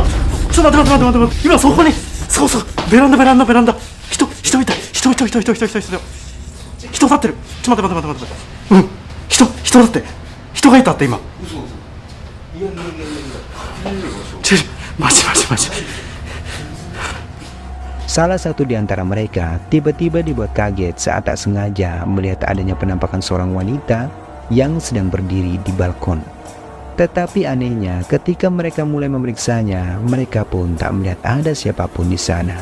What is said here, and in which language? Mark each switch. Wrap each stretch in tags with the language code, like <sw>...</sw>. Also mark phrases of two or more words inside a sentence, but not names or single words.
<ja>ちょっと待って今そこに、そうベランダ人いた、人立ってる。ちょっと待って、人だって、人がいたって今。嘘。いやマジ。</ja> <id>Salah satu di antara mereka tiba-tiba dibuat kaget saat tak sengaja melihat adanya penampakan seorang wanita yang sedang berdiri di balkon. Tetapi anehnya, ketika mereka mulai memeriksanya, mereka pun tak melihat ada siapapun di sana.</id>